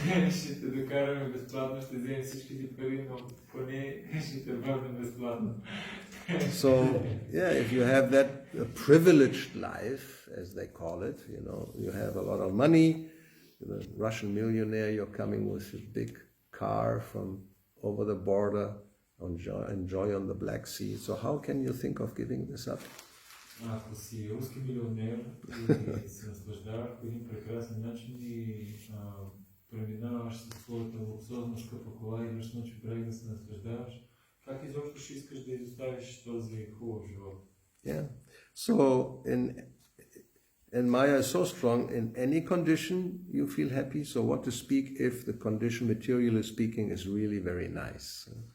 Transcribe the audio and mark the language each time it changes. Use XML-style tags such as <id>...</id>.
<bg>Ще те докараме безплатно, ще вземем всичките пари, но поне ще те върнем безплатно.</bg> <en>So, yeah, if you have that privileged life, as they call it, you have a lot of money, you're a Russian millionaire, you're coming with a big car from over the border, enjoy on the Black Sea. So how can you think of giving this up?</en> <bg>Ако си руски милионер и се наслаждаваш по един прекрасен начин и преминаваш със своята луксозна скъпа кола и идваш на чебрег да се наслаждаваш, как изобщо ще искаш да изоставиш този хубав живот?</bg> <en>Yeah. So, and Maya is so strong, in any condition you feel happy, so what to speak if the condition, materially speaking, is really very nice.</en>